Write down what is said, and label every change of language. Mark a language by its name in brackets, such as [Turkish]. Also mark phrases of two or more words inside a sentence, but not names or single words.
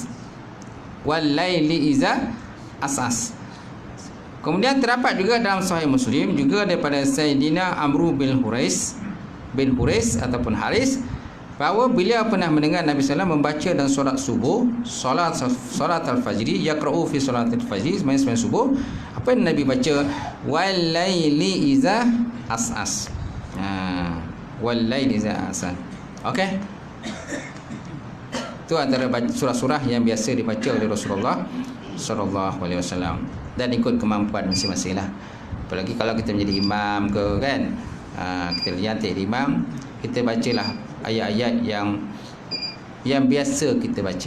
[Arabic] والليل إذا عسعس. [Malay] Kemudian terdapat juga dalam sahih Muslim juga daripada Sayyidina Amru bin Hurais ataupun Haris, bahawa beliau pernah mendengar Nabi SAW membaca dalam solat subuh, [Arabic] صلاة الفجر, يقرأ في صلاة الفجر, [Malay] sembahyang subuh. Apa yang Nabi baca? [Arabic] والليل إذا عسعس. والليل إذا عسعس. [Malay] Okey. Itu antara surah-surah yang biasa dibaca oleh Rasulullah [Arabic] صلى الله عليه وسلم, [Malay] dan ikut kemampuan masing-masing lah. Apalagi kalau kita menjadi imam ke, kan, kita dilantik imam, kita bacalah ayat-ayat yang biasa kita baca.